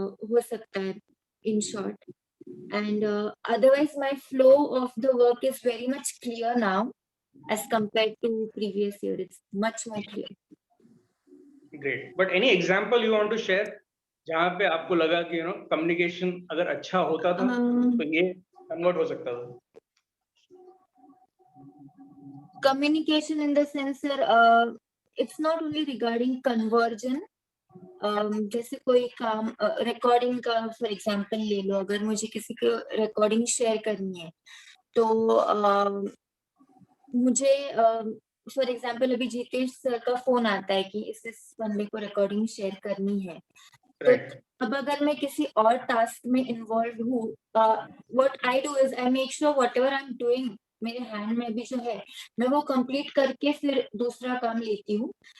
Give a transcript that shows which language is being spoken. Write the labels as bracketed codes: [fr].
[hi] हो सकता है [en] In short, and otherwise my flow of the work is very much clear now as compared to previous year. It's much more clear. Great, but any example you want to share [hi] जहाँ पे आपको लगा कि communication अगर अच्छा होता था तो ये कन्वर्ट हो सकता था? [en] Communication in the sense sir, it's not only regarding conversion. [hi] जैसे कोई काम रिकॉर्डिंग का फॉर एग्जांपल ले लो, अगर मुझे किसी को रिकॉर्डिंग शेयर करनी है तो मुझे फॉर एग्जांपल अभी जितेश सर का फोन आता है कि इस बंदे को रिकॉर्डिंग शेयर करनी है, तो अब अगर मैं किसी और टास्क में इन्वॉल्व हूँ, [en] what I do is I make sure whatever I am doing [hi] मेरे हैंड में भी जो है मैं वो कंप्लीट करके फिर दूसरा काम लेती हूँ।